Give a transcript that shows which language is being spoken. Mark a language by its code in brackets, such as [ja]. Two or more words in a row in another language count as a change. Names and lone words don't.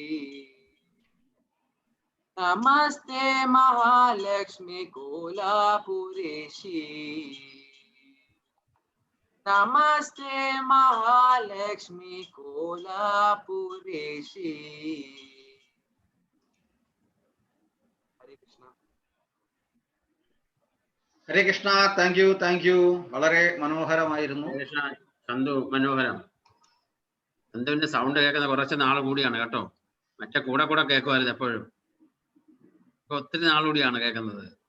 [sa] नमस्ते महालक्ष्मी कोलापुरेशी नमस्ते महालक्ष्मी कोलापुरेशी. हरे कृष्ण. ഹരേ കൃഷ്ണ. [en] thank you. [ml] വളരെ മനോഹരമായിരുന്നു. ചന്തു മനോഹരം. ചന്തുവിന്റെ സൗണ്ട് കേൾക്കുന്ന കുറച്ച് നാൾ കൂടിയാണ് കേട്ടോ. മറ്റേ കൂടെ കേൾക്കുമായിരുന്നു എപ്പോഴും. ഇപ്പൊ ഒത്തിരി നാൾ കൂടിയാണ് കേൾക്കുന്നത്.